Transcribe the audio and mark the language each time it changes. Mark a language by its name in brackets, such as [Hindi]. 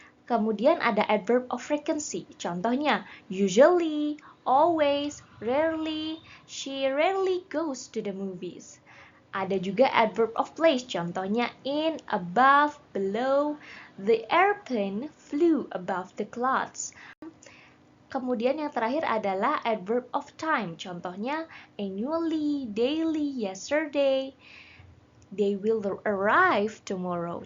[Indonesian] Kemudian ada [English] adverb of frequency. [Indonesian] Contohnya, [English] usually, always, rarely, she rarely goes to the movies. [Indonesian] Ada juga [English] adverb of place. [Indonesian] Contohnya [English] in, above, below. The airplane flew above the clouds. [Indonesian] Kemudian yang terakhir adalah adverb of time. Contohnya [English] annually, daily, yesterday. They will arrive tomorrow.